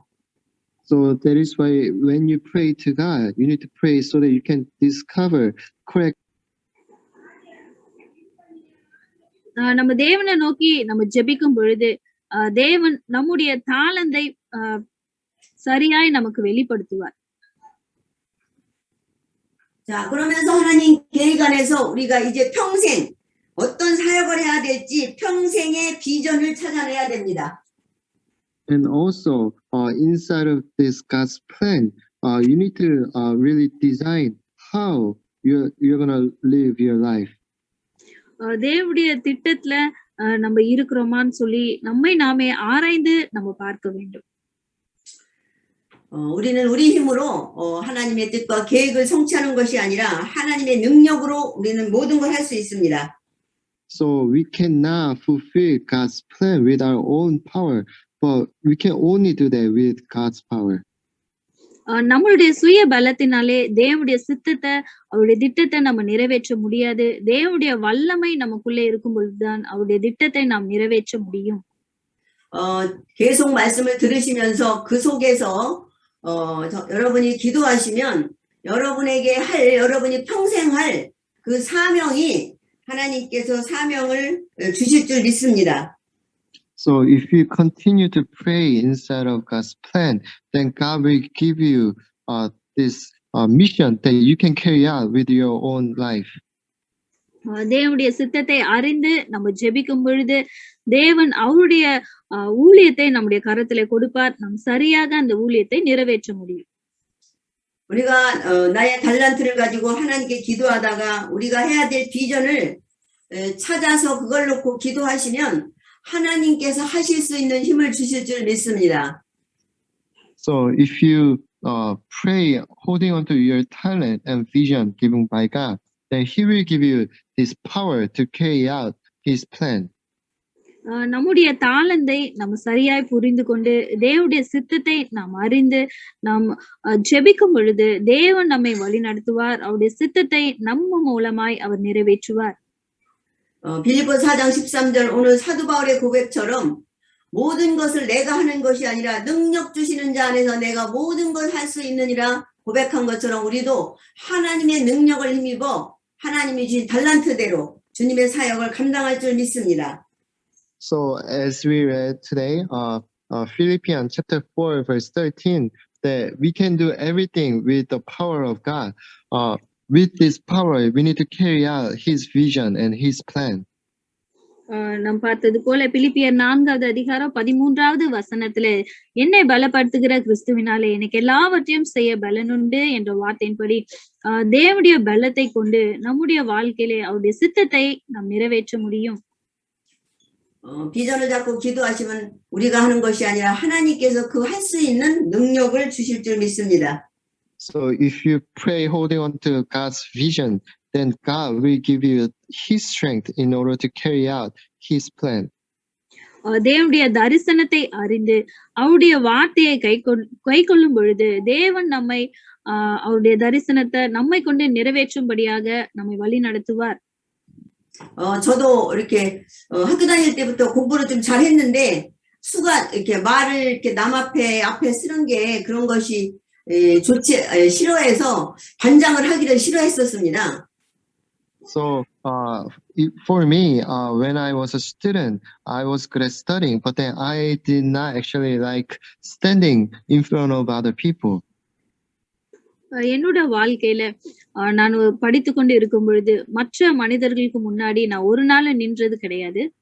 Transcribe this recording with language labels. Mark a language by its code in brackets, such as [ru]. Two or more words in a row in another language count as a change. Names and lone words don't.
[en] So that is why when you pray to God, you need to pray so that you can discover correct. [ta] நம்ம தேவனை நோக்கி நம்ம ஜெபிக்கும் பொழுது தேவன் நம்முடைய தாளந்தை சரியாய் நமக்கு வெளிப்படுத்துவார். [ko] 자, 그러면서 하나님 계획 안에서 우리가 이제 평생 어떤 사역을 해야 될지 평생의 비전을 찾아내야 됩니다. [en] And also, inside of this God's plan, you need to really design how you're gonna live your life. [ta] தேவனுடைய திட்டத்துல நம்ம இருக்கிறோமான்னு சொல்லி நம்மை நாமே ஆராய்ந்து நம்ம பார்க்க வேண்டும். [ko] 우리는 우리 힘으로 하나님의 뜻과 계획을 성취하는 것이 아니라 하나님의 능력으로 우리는 모든 걸 할 수 있습니다. [en] So we cannot fulfill God's plan with our own power, but we can only do that with God's power. [ta] நம்மளுடைய சுய பலத்தினாலே தேவனுடைய சித்தத்தை அவருடைய திட்டத்தை நம்ம நிறைவேற்ற முடியாது. தேவனுடைய வல்லமை நமக்குள்ளே இருக்கும் பொழுதுதான் அவருடைய திட்டத்தை நாம் நிறைவேற்ற முடியும். [ko] 계속 말씀을 들으시면서 그 속에서 여러분이 기도하시면 여러분에게 여러분이 평생 할 그 그 사명이 하나님께서 사명을 주실 줄 믿습니다. [en] So if you continue to pray inside of God's plan, then God will give you this mission that you can carry out with your own life. [ta] தேவனுடைய சித்தத்தை அறிந்து நம்ம ஜெபிக்கும் பொழுது தேவன் அவருடைய ஊழியத்தை நம்முடைய கரத்திலே கொடுப்பார். நாம் சரியாக அந்த ஊழியத்தை நிறைவேற்ற முடியும். [ko] 우리가 나의 달란트를 가지고 하나님께 기도하다가 우리가 해야 될 비전을 찾아서 그걸 놓고 기도하시면 하나님께서 하실 수 있는 힘을 주실 줄 믿습니다. [en] So if you pray holding on to your talent and vision given by God, then He will give you this power to carry out His plan. [ta] நம்முடைய தாளந்தை நம்ம சரியாய் புரிந்து கொண்டு தேவனுடைய சித்தத்தை நாம் அறிந்து நாம் ஜெபிக்கும் பொழுது தேவன் நம்மை வழி நடத்துவார். அவருடைய சித்தத்தை நம்ம மூலமாய் அவர் நிறைவேற்றுவார். [ko] 빌립보 4장 13절 오늘 사도 바울의 고백처럼 모든 것을 내가 하는 것이 아니라 능력 주시는 자 안에서 내가 모든 걸 할 수 있느니라 고백한 것처럼 우리도 하나님의 능력을 힘입어 하나님이 주신 달란트대로 주님의 사역을 감당할 줄 믿습니다. [en] So as we read today, Philippians chapter 4 verse 13, that we can do everything with the power of God. With this power, we need to carry out His vision and His plan. [ta] நாம் பார்த்தது போல பிலிப்பியர் 4வது அதிகாரம் 13வது வசனத்திலே என்னை பலப்படுத்துகிற கிறிஸ்துவினாலே எனக்கு எல்லாவற்றையும் செய்ய பலனுண்டு என்ற வார்த்தையின்படி தேவனுடைய பலத்தை கொண்டு நம்முடைய வாழ்க்கையிலே அவருடைய சித்தத்தை நாம் நிறைவேற்ற முடியும். [ko] 비전을 잡고 기도하시면 우리가 하는 것이 아니라 하나님께서 그 할 수 있는 능력을 주실 줄 믿습니다. [en] So if you pray holding on to God's vision, then God will give you His strength in order to carry out His plan. [ta] தேவனுடைய தரிசனத்தை அறிந்து அவருடைய வார்த்தையை கைக்கொள்ளும் பொழுது தேவன் நம்மை அவருடைய தரிசனத்தை நம்மை கொண்டு நிறைவேற்றும்படியாக நம்மை வழி நடத்துவார். [ko] 저도 이렇게 학교 다닐 때부터 공부를 좀 잘했는데 수가 이렇게 말을 이렇게 남 앞에 쓰는 게 그런 것이 싫어해서 반장을 하기를 싫어했었습니다. [en] So for me, when I was a student, I was good at studying, but then I did not actually like standing in front of other people. [ta] என்னோட வாழ்க்கையில நான் படித்து கொண்டு இருக்கும் பொழுது மற்ற மனிதர்களுக்கு முன்னாடி நான் ஒரு நாள் நின்றது கிடையாது.